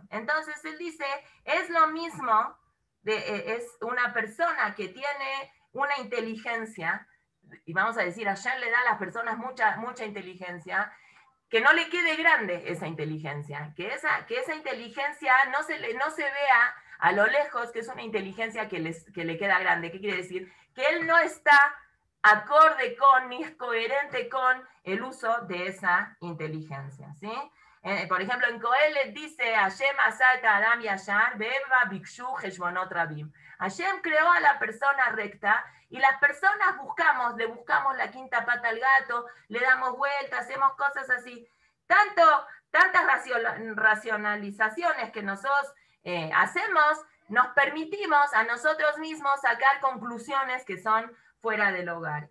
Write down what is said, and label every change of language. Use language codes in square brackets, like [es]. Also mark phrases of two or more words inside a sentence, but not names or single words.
[es] Entonces él dice, es lo mismo, es una persona que tiene una inteligencia, y vamos a decir, Hashem le da a las personas mucha inteligencia, que no le quede grande esa inteligencia, que esa inteligencia no se vea a lo lejos que es una inteligencia que le queda grande. ¿Qué quiere decir? Que él no está acorde con, ni es coherente con el uso de esa inteligencia, ¿sí? Por ejemplo, en Coelet dice, [he] השם עשה אדם ישר, והמה בקשו חשבונות רבים. [es] Hashem creó a la persona recta y las personas le buscamos la quinta pata al gato, le damos vueltas, hacemos cosas así. Tantas racionalizaciones que nosotros hacemos, nos permitimos a nosotros mismos sacar conclusiones que son fuera del hogar.